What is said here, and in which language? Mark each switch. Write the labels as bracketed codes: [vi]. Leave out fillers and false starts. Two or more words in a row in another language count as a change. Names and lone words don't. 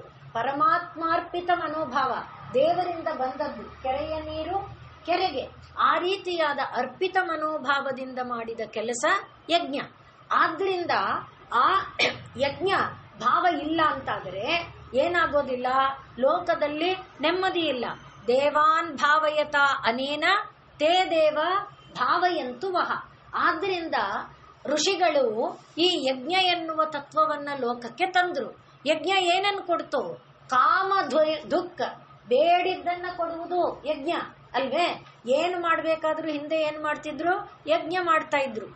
[kn] ಪರಮಾತ್ಮಾರ್ಪಿತ ಮನೋಭಾವ, ದೇವರಿಂದ ಬಂದದ್ದು. ಕೆರೆಯ ನೀರು ಕೆರೆಗೆ, ಆ ರೀತಿಯಾದ ಅರ್ಪಿತ ಮನೋಭಾವದಿಂದ ಮಾಡಿದ ಕೆಲಸ ಯಜ್ಞ. ಆದ್ರಿಂದ ಆ ಯಜ್ಞ ಭಾವ ಇಲ್ಲ ಅಂತಾದರೆ ಏನಾಗೋದಿಲ್ಲ? ಲೋಕದಲ್ಲಿ ನೆಮ್ಮದಿ ಇಲ್ಲ. [sa] ದೇವಾನ್ ಭಾವಯತ ಅನೇನ ತೇ ದೇವ ಭಾವಯಂತು ವಹ. [kn] ಆದ್ರಿಂದ ಋಷಿಗಳು ಈ ಯಜ್ಞ ಎನ್ನುವ ತತ್ವವನ್ನ ಲೋಕಕ್ಕೆ ತಂದ್ರು. ಯಜ್ಞ ಏನನ್ನು ಕೊಡ್ತು? ಕಾಮ ದುಃಖ, ಬೇಡಿದ್ದನ್ನ ಕೊಡುವುದು ಯಜ್ಞ ಅಲ್ವೇ? ಏನು ಮಾಡ್ಬೇಕಾದ್ರೂ ಹಿಂದೆ ಏನ್ ಮಾಡ್ತಿದ್ರು? ಯಜ್ಞ ಮಾಡ್ತಾ ಇದ್ರು.